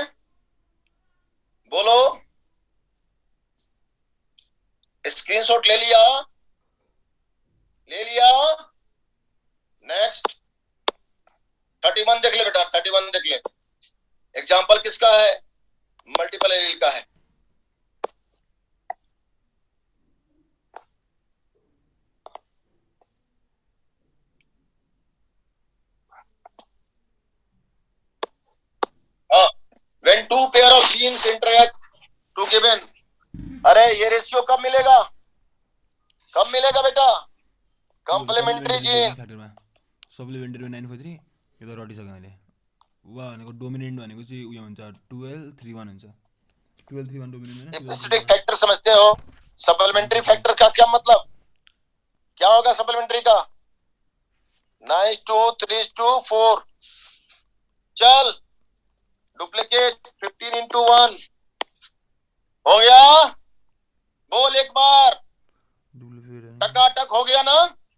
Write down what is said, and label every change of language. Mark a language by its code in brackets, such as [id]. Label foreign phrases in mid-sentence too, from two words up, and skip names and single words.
[hi] बोलो, स्क्रीनशॉट ले लिया? ले लिया? नेक्स्ट 31 देख ले बेटा, 31 देख ले। एग्जाम्पल किसका है? [en] multiple allele [hi] का है। [en] When two pair of genes interact to given, [hi] अरे ये रेशियो कब मिलेगा? कब मिलेगा बेटा? [en] complementary gene. [ne] सप्लिमेन्ट्री 943 यो त रटिसक्यो मैले। वा भनेको डोमिनेन्ट भनेको चाहिँ उयो हुन्छ 1231 हुन्छ। 1231 डोमिनेन्ट हैन। [en] epistic factor [hi] समझते हो? [en] supplementary factor [hi] का क्या मतलब? क्या होगा सप्लीमेंट्री का? 9:2:3:4। चल डुप्लीकेट 15:1 हो गया? बोल एक बार, टकाटक हो गया ना?